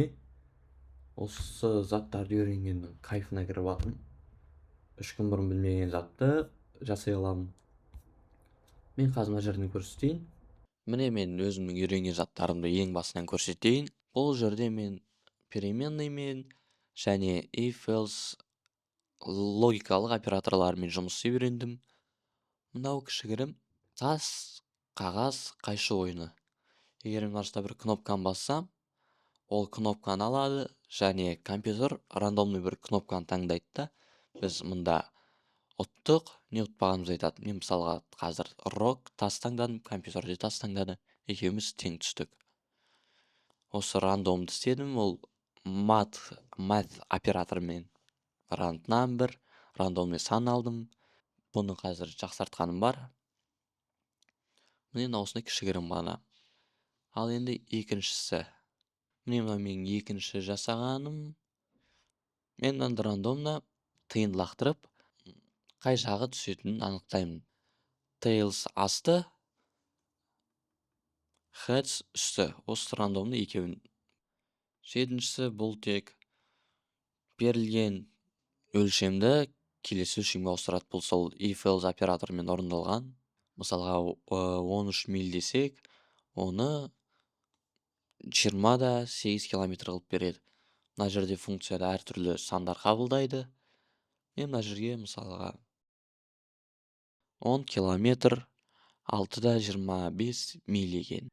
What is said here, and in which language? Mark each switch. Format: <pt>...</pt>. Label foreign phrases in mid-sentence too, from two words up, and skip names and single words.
<kk>Осы заттарды үйренгеннің кайфына кіріп жатырмын. 3 күн бұрын білмеген затты жасай аламын. Мен қазір мына жерден көрсетейін. Міне мен өзімнің үйренген заттарымды ең басынан көрсетейін. Бұл жерде мен переменныймен және if-else логикалық операторлармен жұмыс істеп үйрендім. Мынау кішігірім тас, қағаз, қайшы ойыны. Егер мен мына бір кнопканы бассам, ол кнопканы алады және компьютер рандомный бір кнопканы таңдайды да, біз мұнда ұттық, не ұтпағанымызды айтады. Мен мысалға қазір rock тас таңдадым, компьютерде тас таңдады. Екеуміз тең түстік. Осы рандомды істедім, ол math операторымен</kk> <en>round number,</en> <kk>рандомный сан алдым. Бұны қазір жақсартқаным бар. Міне осыны кішігірім ғана. Ал енді екіншісі. Міне мына менің екінші жасағаным. Мен мынаны рандомна тиынды лақтырып, қай жағы түсетінін анықтаймын. Tails асты, heads үсті. Осы рандомды екеуін. Жетіншісі бұл тек берілген өлшемді келесі өлшемге ауыстырады. Бұл сол if-else операторымен орындалған. Мысалға 13 миль десек, оны 20-8 километр қылып береді. Мына жерде функцияда әртүрлі сандар қабылдайды. Мен мына жерге мысалға 10 километр 6-25 миль екен.</kk>